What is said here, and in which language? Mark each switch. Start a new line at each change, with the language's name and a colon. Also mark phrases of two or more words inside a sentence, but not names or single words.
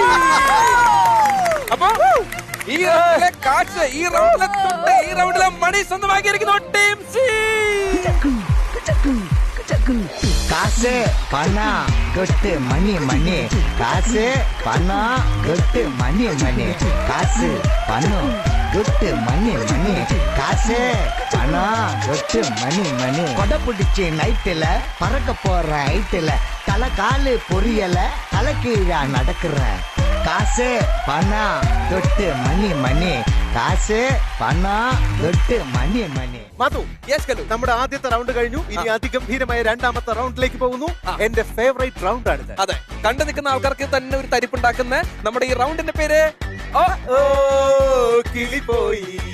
Malayalam: അപ്പൊ ഈ റൗണ്ടിലെ കാശ്, ഈ റൗണ്ടിലെ തൊട്ട്, ഈ റൗണ്ടിലെ മണി സ്വന്തമാക്കിയിരിക്കുന്നു ടീം സി.
Tamil: காசு பணம் கொட்டு மணி மணி. காசு பணம் கொட்டு மணி மணி. காசு பணம் கொட்டு மணி மணி. காசு பணம் கொட்டு மணி மணி. கொடை பிடிச்சி நைட்டுல பறக்க போற ஹைட்டுல தலை காலு பொரியல தலை கீழா நடக்கிற. காசு பணம் தொட்டு மணி மணி. காசு பணம் தொட்டு மணி மணி.
Malayalam: മാധു, നമ്മുടെ ആദ്യത്തെ റൗണ്ട് കഴിഞ്ഞു. ഇനി അതിഗംഭീരമായ രണ്ടാമത്തെ റൗണ്ടിലേക്ക് പോകുന്നു. എന്റെ ഫേവറേറ്റ് റൗണ്ട് ആണിത്. അതെ, കണ്ടു നിൽക്കുന്ന ആൾക്കാർക്ക് തന്നെ ഒരു തരിപ്പുണ്ടാക്കുന്ന നമ്മുടെ ഈ റൗണ്ടിന്റെ പേര് കിളി പോയി.